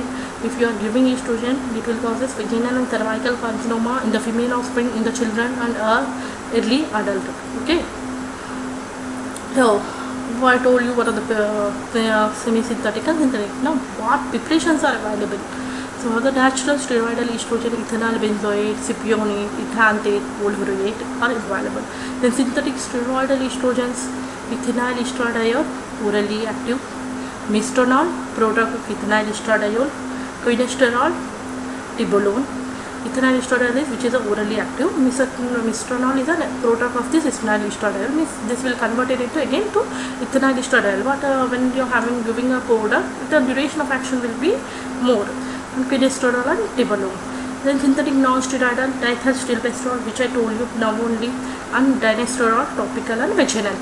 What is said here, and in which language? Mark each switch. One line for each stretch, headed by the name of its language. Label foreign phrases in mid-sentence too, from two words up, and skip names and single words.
English: If you are giving estrogen, it will cause vaginal and cervical carcinoma in the female offspring, in the children and early adult. Okay. So I told you what are the semi-synthetic and synthetic. Now, what preparations are available? So the natural steroidal estrogen, ethanol benzoate, cypionate, ethanate, volvurate are available. Then synthetic steroidal estrogens, ethinyl estradiol, orally active, mestranol, product of ethinyl estradiol, cholesterol, tibolone. Ethinyl estradiol which is orally active. Mestranol is a product of this ethinyl estradiol. Means this will convert it into again to ethinyl estradiol. But when you are giving a powder, the duration of action will be more. And cholesterol and tibolone. Then synthetic non-steroidal dihydrotestosterone, which I told you now only, and dinesterol, topical and vaginal cream.